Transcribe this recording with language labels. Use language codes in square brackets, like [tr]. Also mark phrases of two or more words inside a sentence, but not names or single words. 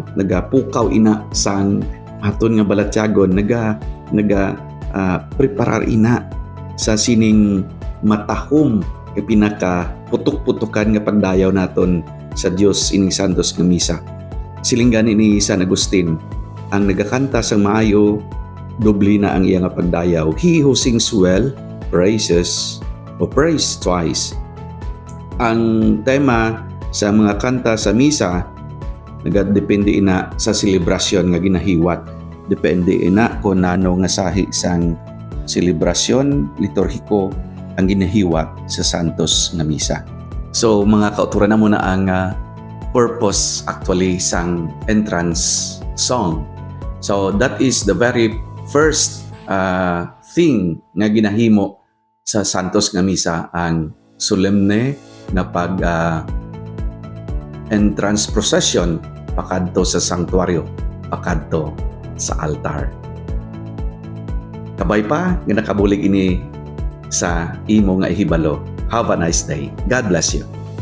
[hil] Nagapukaw ina sang aton nga balatyagon, preparar ina sa sining matahom nga pinaka putok-putukan nga pagdayaw naton sa Dios ining Santos nga misa. Silinggan ni San Agustin, ang nagakanta sang maayo doble na ang iya nga pagdayaw. [en] He who sings well praises o praise twice. [hil] Ang tema sa mga kanta sa misa nagadepende ina sa selebrasyon nga ginahiwat. Depende ina kung nano nga sahi sang selebrasyon liturhiko ang ginahiwat sa Santos nga misa. So mga kauturan na muna ang [en] purpose actually [hil] sang [en] entrance song. So that is the very first thing [hil] nga ginahimo sa Santos nga Misa, ang solemne nga pag [en] entrance procession [hil] pakadto sa sanctuaryo, pakadto sa altar. Kabay pa nga nakabulig ini sa imo nga ihibalo. [en] Have a nice day. God bless you.